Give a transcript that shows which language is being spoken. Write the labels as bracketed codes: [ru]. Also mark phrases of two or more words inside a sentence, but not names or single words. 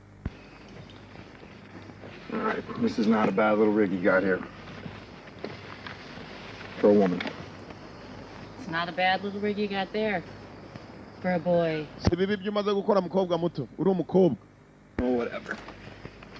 [en] All right, this is not a bad little rig you got here. For a woman. It's not a bad little rig you got there. For a boy. [rw] Si bibi byumaze gukora mukobwa muto. Uri umukobwa. [en] Oh, whatever.